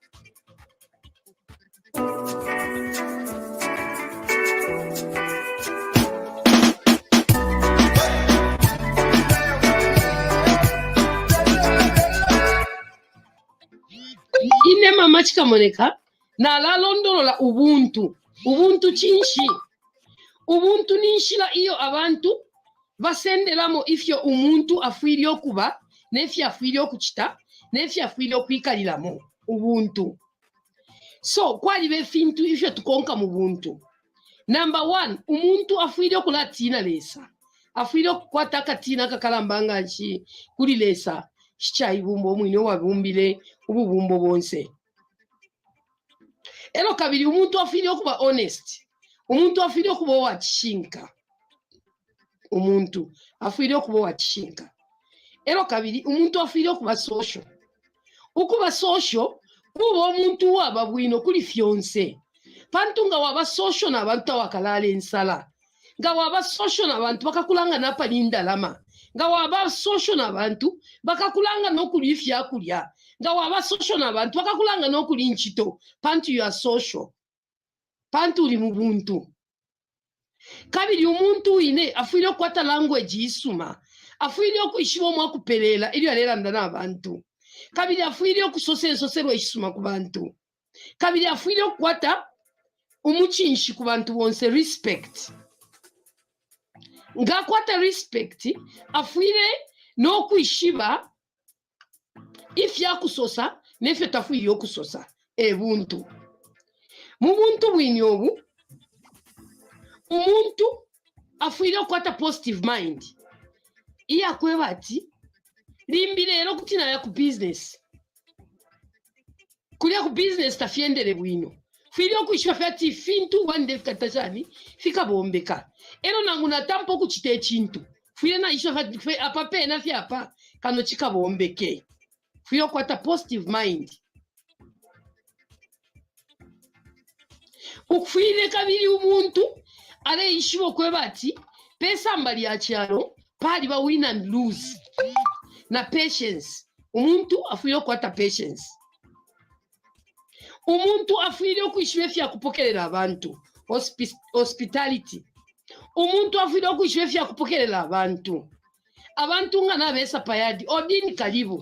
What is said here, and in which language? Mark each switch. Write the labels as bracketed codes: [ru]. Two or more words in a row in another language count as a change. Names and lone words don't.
[bem] Ine Mama Chikamoneka na la londolola ubuntu chinshi ubuntu ninshila iyo abantu basendelamo ifyo umuntu afwiri okuba nefyo afwiri okuchita nefyo afwiri okwikaliramo ubuntu. So kwali befintu ifyo tukonka mu buntu. Number 1, umuntu afwiri okula tina lesa, afwiri okukwata akatina kakalambanga nchi kuli lesa shichayibumbo mwine wabumbile ububumbo bonse. Elo kabiri umuntu afwiri okuba honest, umuntu afwiri okuba wachishinka, umuntu afwiri okuba wachishinka. Elo kabiri umuntu afwiri okuba social, ukuba social kuba omuntu waba bwino kuli fyonse. Pantu nga waba social n'abantu awakalala ensala, nga waba social n'abantu bakakulanga napalinda lama, nga waba social n'abantu bakakulanga n'okuli ifyakulya, nga waba social n'abantu bakakulanga n'okuli nchito. [en] Pantu you are social, [bem] pantu uli mu buntu. Kabiri umuntu ine afwire okwata language isuma, afwire okwishiba omwa kupelela ili alelanda n'abantu. Kabiri afwire okusosensosero isuma ku bantu. Kabiri afwire okwata umuchinshi ku bantu bonse respect. Nga kwata respect afwire no kwishiba ifya kusosa nefyo tafwire okusosa ebuntu. Mu buntu bwinyobu umuntu afwire okwata [en] positive mind. [bem] Iya kweba ati limbirero kutina ya ku business. Kulia ku business tafiendele bwino. Fili okwishiba fyati fintu wande fikatashani fika bombeka. Ero nangu na tampo kuchite chintu. Fili na isha fati apape na fyapa kano chika bombeke. Fili okwata [en] positive mind. [bem] Ukufile kabili umuntu ale ishibo kwebati pesa mbali ya chiaro pali ba [en] win and lose [bem] na patience. Umuntu afwile okwata patience. Umuntu afwile okwishiba fya kupokelela abantu hospitality. Umuntu afwile okwishiba fya kupokelela abantu. Abantu nga nabesa payadi odini kalibu.